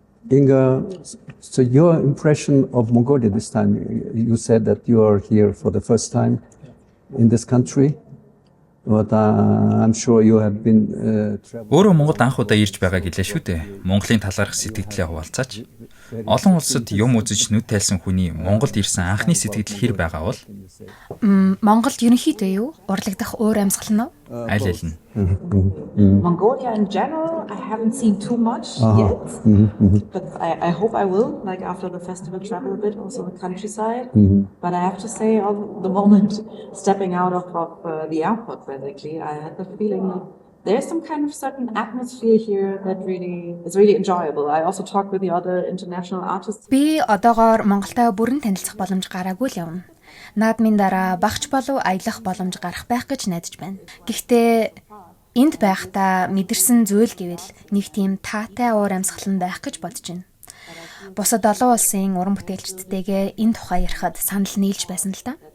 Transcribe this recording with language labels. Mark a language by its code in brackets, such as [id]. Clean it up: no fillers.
[en] Inga, so your impression of Mongolia this time, you said that you are here for the first time in this country, but I'm sure you have been traveling. [mn] Өөрөө Монголд анх удаа ирж байгаа гэлээ шүү дээ. Монголын талаарх сэтгэлдээ хуваалцаач. Олон улсад юм үзэж нүд тайлсан хүний Монголд ирсэн анхны сэтгэл хэр байгаа бол Монголд ерөнхийдөө юу? Урлагдах уур амьсгал нь аль аль нь? [en] Mongolia in general, I haven't seen too much yet, but I hope I will, like after the festival, travel a bit, also the countryside. But I have to say, on the moment stepping out of the airport, basically, I had the feeling that there's some kind of certain atmosphere here that is really enjoyable. I also talked with the other international artists. [mn] Би одоогоор Монголтой бүрэн танилцах боломж гараагүй л явна. Наадмын дараа багч болов аялах боломж гарах байх гэж найдаж байна. Гэхдээ энд байхдаа мэдэрсэн зүйл гэвэл нэг тийм таатай уур амьсгал нь байх гэж бодож байна. Бусад олон улсын уран бүтээлчдтэйгээ энэ тухай ярихад санал нийлж байсан л да.